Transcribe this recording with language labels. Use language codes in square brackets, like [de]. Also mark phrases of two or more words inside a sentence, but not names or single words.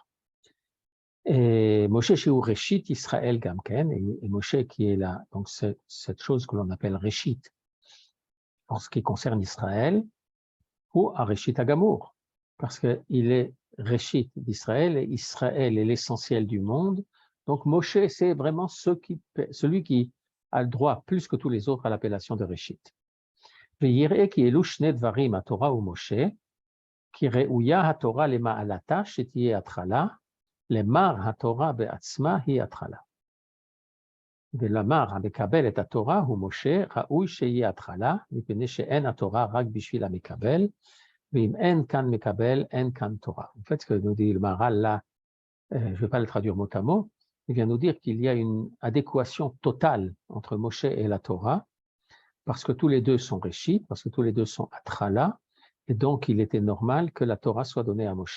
[he] Et משה שהוא ראשית ישראל גם כן, [fr] et Moshe qui est là, donc cette chose que l'on appelle Reshit, en ce qui concerne Israël, ou à [he] ראשית הגמור, [fr] parce qu'il est Reshit d'Israël, et Israël est l'essentiel du monde, Donc Moshe, c'est vraiment celui qui a le droit, plus que tous les autres, à l'appellation de Réchit. [he] ויראה כי אלו שני דברים, התורה ומשה, כי ראויה התורה למעלתה שתהיה התחלה, למר התורה בעצמה היא התחלה. ולמר המקבל את התורה הוא משה, ראוי שיהיה התחלה, מפני שאין התורה רק בשביל המקבל, ואם אין כאן מקבל, אין כאן תורה. [fr] En fait, ce que nous dit le Maharal là, je ne vais pas le traduire mot à mot, il vient nous dire qu'il y a une adéquation totale entre Moshe et la Torah, parce que tous les deux sont réchis, parce que tous les deux sont atchala, et donc il était normal que la Torah soit donnée à Moshe.